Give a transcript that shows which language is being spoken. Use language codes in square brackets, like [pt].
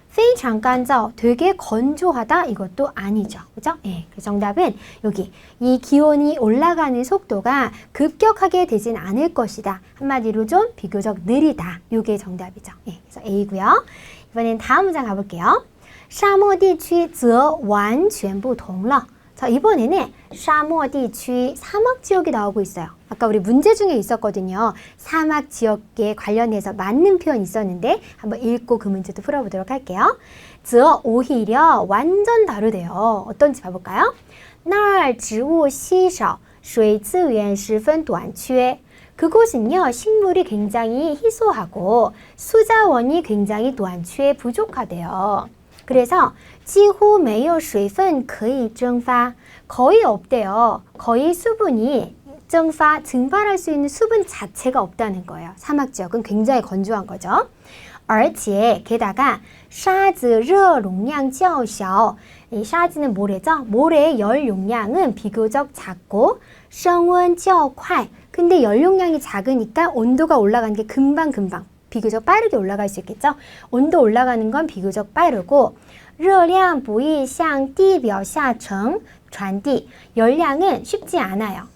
[zh] 非常干燥 [ko] 되게 건조하다 이것도 아니죠. 그죠? 네, 그 정답은 여기 이 기온이 올라가는 속도가 급격하게 되진 않을 것이다. 한마디로 좀 비교적 느리다. 이게 정답이죠. 네, 그래서 A고요. 이번엔 다음 문장 가볼게요. [zh] 沙漠地区则完全不同了 [ko] 자, 이번에는 沙漠地区 사막 지역이 나오고 있어요. 아까 우리 문제 중에 있었거든요. 사막 지역에 관련해서 맞는 표현이 있었는데 한번 읽고 그 문제도 풀어보도록 할게요. 则 오히려 완전 다르대요. 어떤지 봐볼까요? [zh] 那儿植物稀少水资源十分短缺 [ko] 그곳은요 식물이 굉장히 희소하고 수자원이 굉장히 短缺 부족하대요. 그래서 [zh] 几乎没有水分可以蒸发 [ko] 거의 없대요. 거의 수분이 증발할 수 있는 수분 자체가 없다는 거예요. 사막 지역은 굉장히 건조한 거죠. 而且 게다가 [zh] 沙子热容量较小 [ko] 이沙子는 모래죠. 모래의 열 용량은 비교적 작고 [zh] 升温较快 [ko] 근데 열 용량이 작으니까 온도가 올라가는 게 금방 비교적 빠르게 올라갈 수 있겠죠. 온도 올라가는 건 비교적 빠르고 [zh] 热量不易向地表下层传递 [ko] 열량은 쉽지 않아요.